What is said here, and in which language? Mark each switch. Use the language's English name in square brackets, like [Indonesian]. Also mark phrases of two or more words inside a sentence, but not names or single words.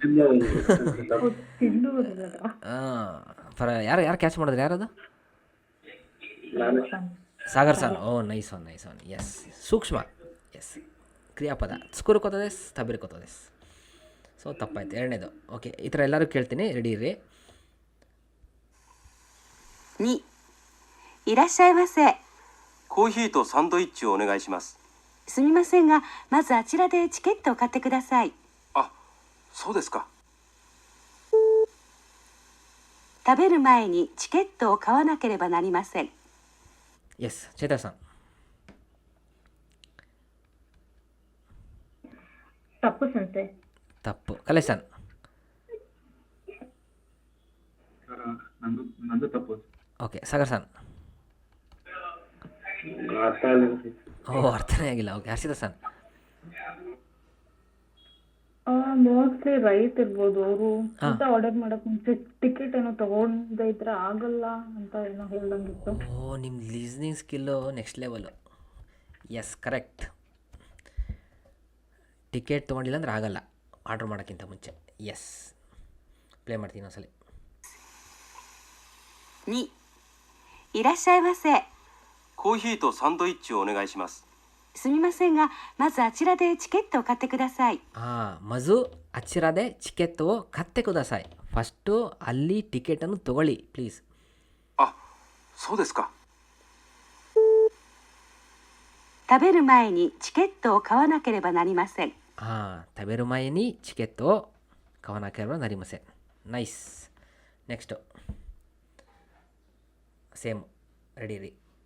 [Kannada] ಯಾರು ಕ್ಯಾಚ್ ಮಾಡಿದ್ರು? ಯಾರದು? ಸಾಗರ್ ಸನ್. [English] nice one. [Kannada] ಎಸ್, ಸೂಕ್ಷ್ಮ. ಎಸ್, ಕ್ರಿಯಾಪದ [Japanese] 作ることです、食べることです. [Kannada] ಸೊ ತಪ್ಪಾಯ್ತು. ಎರಡನೇದು. ಓಕೆ, ಈ ಥರ ಎಲ್ಲರೂ ಕೇಳ್ತೀನಿ, ರೆಡಿ ಇರ್ರಿ. [Japanese] 2、いらっしゃいませ。コーヒーとサンドイッチをお願いします。すみませんが、まずあちらでチケットを買ってください。あ、そうですか。食べる前にチケットを買わなければなりません。エス、チェタさん。 [Kannada] ತಪ್ಪು ಸಂಸೆ. ತಪ್ಪು. ಕಲೇಶ್ ಸನ್. ನಂದು ತಪ್ಪು. ಓಕೆ, ಸಾಗರ್ ಸನ್. ಅರ್ಥನೇ ಆಗಿಲ್ಲ. ಓಕೆ, ಹರ್ಷಿತಾ ಸನ್. [English] mostly right [Kannada] ಇರ್ಬೋದು. ಅವರು ಅಂತ ಆರ್ಡರ್ ಮಾಡಕ್ ಮುಂಚೆ ಟಿಕೆಟ್ ಏನೋ ತಗೊಂಡೇ ಇದ್ರೆ ಆಗಲ್ಲ ಅಂತ ಏನೋ ಹೇಳ್ದಂಗಿತ್ತು. ನಿಮ್ಮ [English] listening skill next level. [Kannada] ಎಸ್, ಕರೆಕ್ಟ್. ಟಿಕೆಟ್ ತೊಗೊಂಡಿಲ್ಲ ಅಂದ್ರೆ ಆಗಲ್ಲ ಆರ್ಡ್ರ್ ಮಾಡೋಕ್ಕಿಂತ ಮುಂಚೆ. ಎಸ್, ಪ್ಲೇ ಮಾಡ್ತೀನಿ ಒಂದ್ಸಲಿ. [Japanese] 2、いらっしゃいませ。コーヒーとサンドイッチをお願いします。すみませんが、まずあちらでチケットを買ってください。まずあちらでチケットを買ってください。 [Kannada] ಫಸ್ಟು ಅಲ್ಲಿ ಟಿಕೆಟನ್ನು ತಗೊಳ್ಳಿ ಪ್ಲೀಸ್. [Japanese] あ、そうですか。食べる前にチケットを買わなければなりません。食べる前にチケットを買わなければなりません。 [English] Nice. Next. Same. Ready.